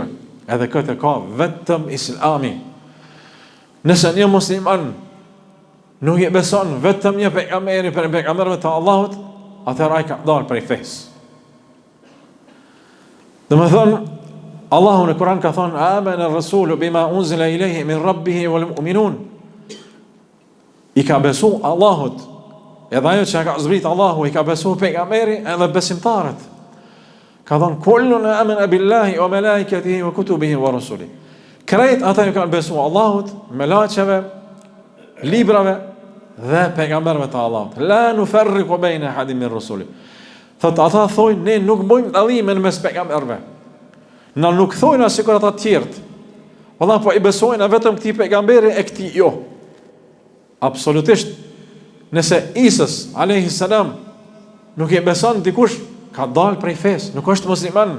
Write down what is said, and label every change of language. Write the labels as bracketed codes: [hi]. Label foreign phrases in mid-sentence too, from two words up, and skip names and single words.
[sq] Edhe këtë ka vetëm Islami. Nëse një musliman nuk i beson vetëm një pejgamberi për pejgamberëve të Allahut, atëherë ai ka dalë prej fesë. Domethënë, Allahu në Kur'an ka thonë: [ar] "آمن الرسول بما أنزل إليه من ربه والمؤمنون." [sq] I ka besu Allahut, edhe ajo që ka zbrit Allahu i ka besu pejgamberi edhe besimtarët. Ka thonë: [ar] "كل آمن بالله وملائكته وكتبه ورسله." [sq] Krejt ata që kanë besu Allahut, melaqeve, librave dhe pejgamberëve të Allahut. [ar] لا نفرق بين أحد من رسل. [sq] Thot ata thojnë: "Ne nuk bëjmë dallimin mes pejgamberëve." Na nuk thojnë as sikur ata të tjerët. Valla po i besojnë vetëm këtij pejgamberi e këtij jo. Absolutisht. Nëse Isës [ar] عليه السلام [sq] nuk i beson dikush, ka dalë prej fesë, nuk është musliman.